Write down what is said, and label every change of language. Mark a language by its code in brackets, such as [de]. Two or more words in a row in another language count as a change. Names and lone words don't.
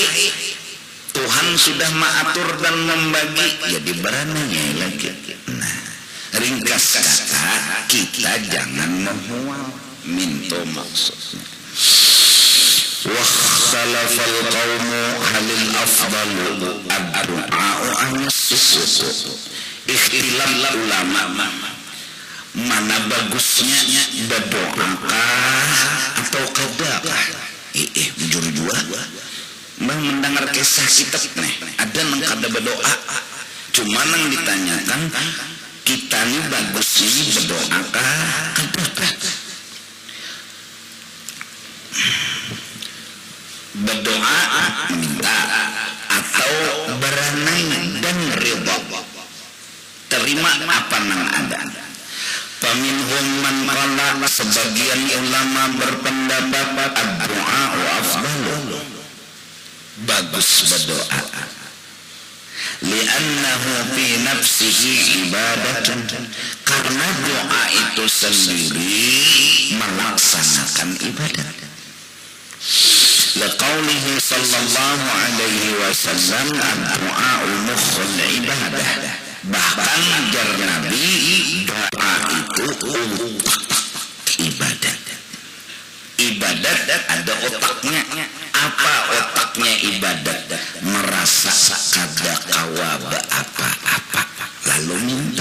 [bjn] Tuhan sudah mengatur dan membagi, jadi berananya lagi. Nah, ringkas kata, kita jangan memual, minto maksudnya. [ar] واختلف القوم هل الأفضل الدعاء أم السكوت. [bjn] Ikhtilaf ulama, mana bagusnya berdoakah atau kadakah? Jujur jua Mbah mendengar kisah kitab nih, ada nang kada berdoa. Cuma nang ditanyakan, kita nih bagusnya berdoakah kadakah? Berdoa minta atau beranai dan ridha, terima apa nang ada. [ar] فمنهم من قال, [bjn] sebagian ulama berpendapat [ar] الدعاء أفضل, [bjn] bagus berdoa, [ar] لأنه في نفسه عبادة, [bjn] karena doa itu sendiri melaksanakan ibadat. [ar] لقوله صلى الله عليه وسلم، الدعاء مخ العبادة. [bjn] Bahkan ajar Nabi, doa itu otak ibadat. Ibadat ada otaknya. Apa otaknya ibadat? Merasa kada kawa apa-apa lalu minta.